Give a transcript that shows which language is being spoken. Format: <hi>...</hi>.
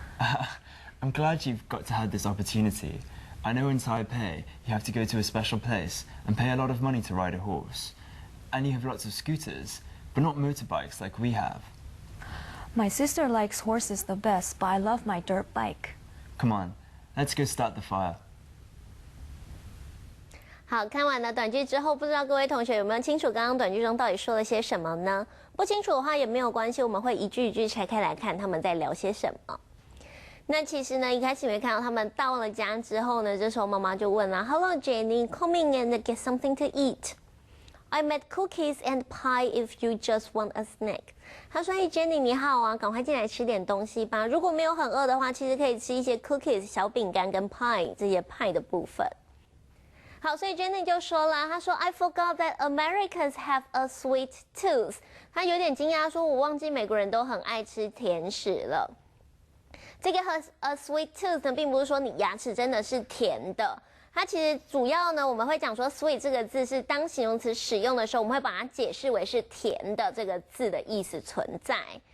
<en>I'm glad you've got to have this opportunity. I know in Taipei you have to go to a special place and pay a lot of money to ride a horse. And you have lots of scooters, but not motorbikes like we have. My sister likes horses the best, but I love my dirt bike. Come on, let's go start the fire.</en> <zh>好，看完了短句之后，不知道各位同学有没有清楚刚刚短句中到底说了些什么呢？不清楚的话也没有关系，我们会一句一句拆开来看他们在聊些什么。那其实呢，一开始你会看到他们到了家之后呢，这时候妈妈就问了 ，</zh> <en>Hello Jenny, come in and get something to eat. I made cookies and pie if you just want a snack.</en> <zh>他说：“哎 ，Jenny 你好啊，赶快进来吃点东西吧。如果没有很饿的话，其实可以吃一些 cookies 小饼干跟 pie 这些派的部分。” 好，所以 Jenny 就说了，她说</zh> <en>I forgot that Americans have a sweet tooth。</en> <zh>她有点惊讶，说我忘记美国人都很爱吃甜食了。这个和 a sweet tooth 呢，并不是说你牙齿真的是甜的，它其实主要呢，我们会讲说 sweet 这个字是当形容词使用的时候，我们会把它解释为是甜的这个字的意思存在。</zh>